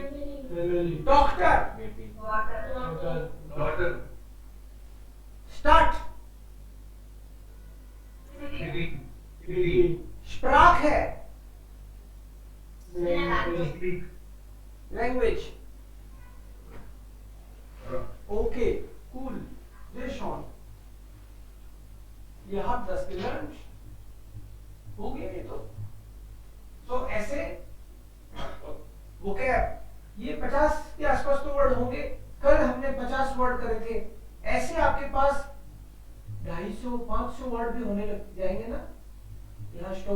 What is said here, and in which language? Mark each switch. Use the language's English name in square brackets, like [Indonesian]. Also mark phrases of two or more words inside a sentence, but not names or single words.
[English] Family. Doctor. Meeting. Water. Daughter. Daughter. Stadt. City. City. Sprache. Language. Speak. Language. Okay. Cool. [German] Sehr schön. Ihr habt das gelernt. [Hindi] हो गया ये तो. तो ऐसे vocab ये 50 के आसपास तो वर्ड होंगे. कल हमने 50 वर्ड करे थे. ऐसे आपके पास 250-500 वर्ड भी होने लग जाएंगे ना यहाँ स्टोर.